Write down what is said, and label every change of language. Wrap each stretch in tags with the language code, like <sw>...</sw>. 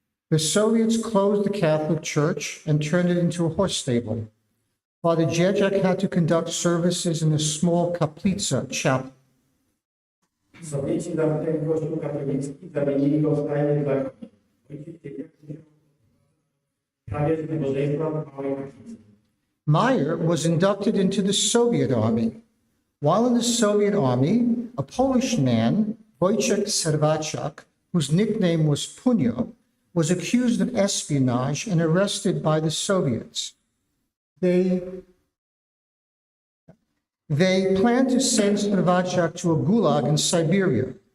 <en>The Soviets closed the Catholic Church and turned it into a horse stable. Father Dziedziak had to conduct services in a small kaplica chapel.</en> <pl>Sowieci zamknęli kościół katolicki, zamienili go w stajnię dla koni. Ojciec Dziedziak prawie z nabożeństwa w małej kaplicy.</pl> <en>Meyer was inducted into the Soviet Army. While in the Soviet Army, a Polish man, Wojciech Serwaczak, whose nickname was Punyo, was accused of espionage and arrested by the Soviets. They planned to send Serwaczak to a gulag in Siberia.</en>